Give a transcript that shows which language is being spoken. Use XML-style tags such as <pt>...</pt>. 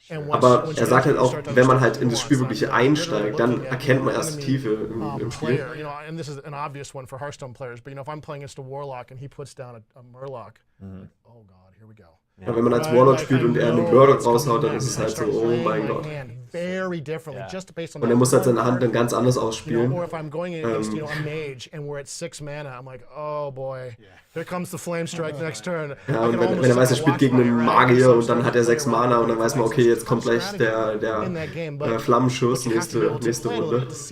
<de>Aber er sagt halt auch, wenn man halt in das Spiel wirklich einsteigt, dann erkennt man erst die Tiefe im Spiel.</de> <en>And this is an obvious one for Hearthstone players, but if I'm playing against a Warlock and he puts down a Murloc, oh God, here we go.</en> <de>Ja, wenn man als Warlock spielt und er einen Murloc raushaut, dann ist es halt so, oh mein Gott. Und er muss halt seine Hand dann ganz anders ausspielen.</de> <en>Or if I'm going against a mage and we're at 6 mana, I'm like, oh boy, here comes the flame strike next turn.</en> <de>Ja, und wenn er weiß, er spielt gegen einen Magier und dann hat er 6 Mana und dann weiß man, okay, jetzt kommt gleich der Flammenschuss, nächste Runde.</de>